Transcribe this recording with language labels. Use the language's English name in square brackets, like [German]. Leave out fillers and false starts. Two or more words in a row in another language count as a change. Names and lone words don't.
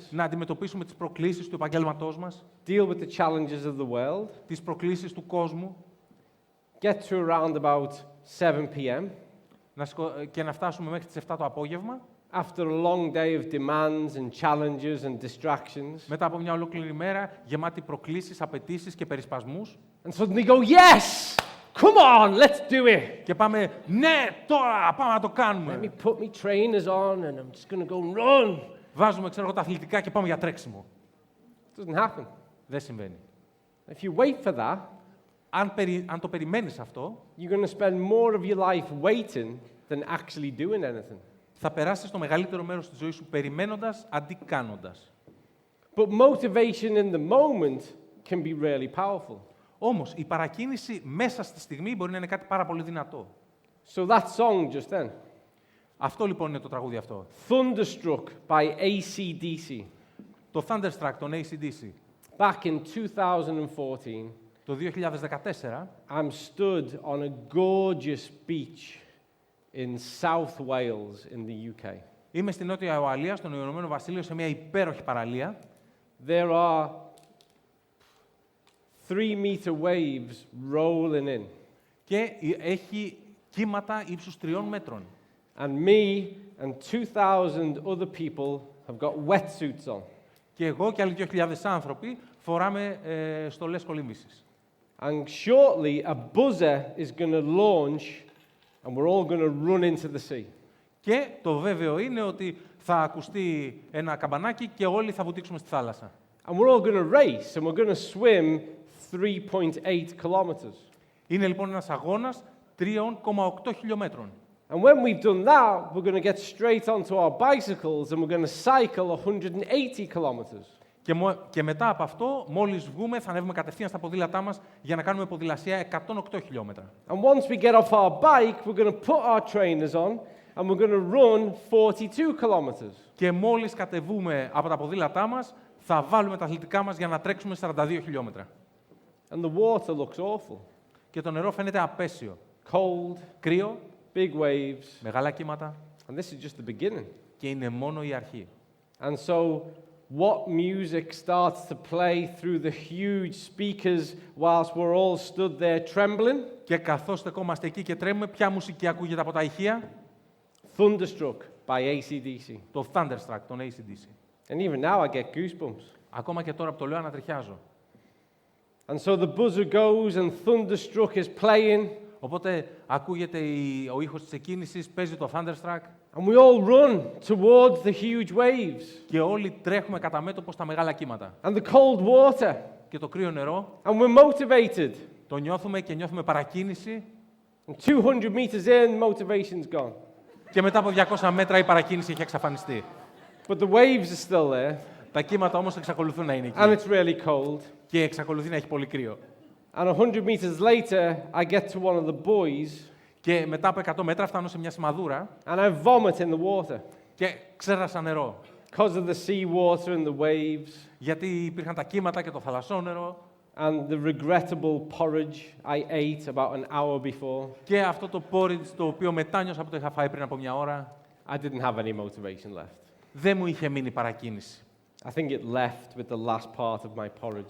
[Greek] να αντιμετωπίσουμε τις προκλήσεις του επαγγέλματός μας, [English] deal with the challenges of the world, [Greek] τις προκλήσεις του κόσμου [English] get to around about 7 p.m. [Greek] και να φτάσουμε μέχρι τις 7 το απόγευμα, [English] after a long day of demands and challenges and distractions, [Greek] μετά από μια ολόκληρη μέρα γεμάτη προκλήσεις, απαιτήσεις και περισπασμούς. [English] and suddenly go, yes, come on, let's do it. [Greek] Και πάμε, ναι, τώρα, πάμε να το [English] Let me [Greek] κάνουμε. [English] put my trainers on and I'm just going to go and run. [Greek] Βάζουμε, ξέρω εγώ, τα αθλητικά και πάμε για τρέξιμο. [English] It doesn't happen. [Greek] Δεν συμβαίνει. [English] If you wait for that, [Greek] Αν το περιμένεις αυτό, [English] you're going to spend more of your life waiting than actually doing anything. [Greek] θα περάσεις το μεγαλύτερο μέρος της ζωής σου περιμένοντας αντί κάνοντας. [English] But motivation in the moment can be really powerful. [Greek] Όμως, η παρακίνηση μέσα στη στιγμή μπορεί να είναι κάτι πάρα πολύ δυνατό. [English] So that song just then, [Greek] Αυτό λοιπόν είναι το τραγούδι αυτό. [English] Thunderstruck by AC/DC, [Greek] Το Thunderstruck, τον AC/DC. [English] back in 2014, [Greek] Το 2014, [English] I'm stood on a gorgeous beach in South Wales in the UK. [Greek] είμαι στη Νότια Ουαλία, στον Ηνωμένο Βασίλειο, σε μια υπέροχη παραλία. [English] There are 3-meter waves rolling in, [Greek] Και έχει κύματα ύψους 3 μέτρων. [English] and me and 2,000 other people have got wetsuits on. [Greek] Και εγώ και άλλοι 2.000 άνθρωποι φοράμε στολές κολύμβησης. [English] And shortly, a buzzer is going to launch, and we're all going to run into the sea. [Greek] Και το βέβαιο είναι ότι θα ακουστεί ένα καμπανάκι και όλοι θα βουτήξουμε στη θάλασσα. [English] And we're all going to race, and we're going to swim 3.8 kilometers. [Greek] Είναι λοιπόν ένας αγώνας 3,8 χιλιόμετρων. [English] And when we've done that, we're going to get straight onto our bicycles, and we're going to cycle 180 kilometers. [Greek] Και μετά από αυτό, μόλις βγούμε, θα ανέβουμε κατευθείαν στα ποδήλατά μας για να κάνουμε ποδηλασία 108 χιλιόμετρα. [English] And once we get off our bike, we're going to put our trainers on, and we're going to run 42 kilometers. [Greek] Και μόλις κατεβούμε από τα ποδήλατά μας, θα βάλουμε τα αθλητικά μας για να τρέξουμε 42 χιλιόμετρα. [English] And the water looks awful. [Greek] Και το νερό φαίνεται απέσιο. [English] Cold, [Greek] Κρύο, [English] big waves, [Greek] μεγάλα κύματα [English] and this is just the beginning. [Greek] και είναι μόνο η αρχή. [English] And so, what music starts to play through the huge speakers whilst we're all stood there trembling? [Greek] Και καθώς στεκόμαστε εκεί και τρέμουμε, ποια μουσική ακούγεται από τα ηχεία? [English] Thunderstruck by AC/DC. [Greek] Το Thunderstruck, τον AC/DC. [English] And even now I get goosebumps. [Greek] Ακόμα και τώρα που το λέω ανατριχιάζω. [English] And so the buzzer goes and Thunderstruck is playing, [Greek] Οπότε ακούγεται ο ήχος της εκκίνησης, παίζει το Thunderstruck [English] and we all run towards the huge waves [Greek] και όλοι τρέχουμε κατά μέτωπο στα μεγάλα κύματα. [English] and the cold water, [Greek] Και το κρύο νερό [English] and we're motivated. [Greek] το νιώθουμε και νιώθουμε παρακίνηση [English] And 200 meters in, motivation's gone. [Greek] και μετά από 200 μέτρα η παρακίνηση έχει εξαφανιστεί. [English] But the waves are still there, [Greek] Τα κύματα όμως εξακολουθούν να είναι [English] and [Greek] εκεί [English] it's really cold. [Greek] και εξακολουθεί να έχει πολύ κρύο. [English] And 100 meters later, I get to one of the buoys, [Greek] Και μετά από 100 μέτρα φτάνω σε μια σημαδούρα [English] and I vomit in the water [Greek] και ξέρασα νερό. [English] because of the sea water and the waves [Greek] Γιατί υπήρχαν τα κύματα και το θαλασσόνερο [English] and the regrettable porridge I ate about an hour before. [Greek] και αυτό το porridge το οποίο μετάνιωσα που το είχα φάει πριν από μια ώρα. [English] I didn't have any motivation left. [Greek] Δεν μου είχε μείνει παρακίνηση. [English] I think it left with the last part of my porridge.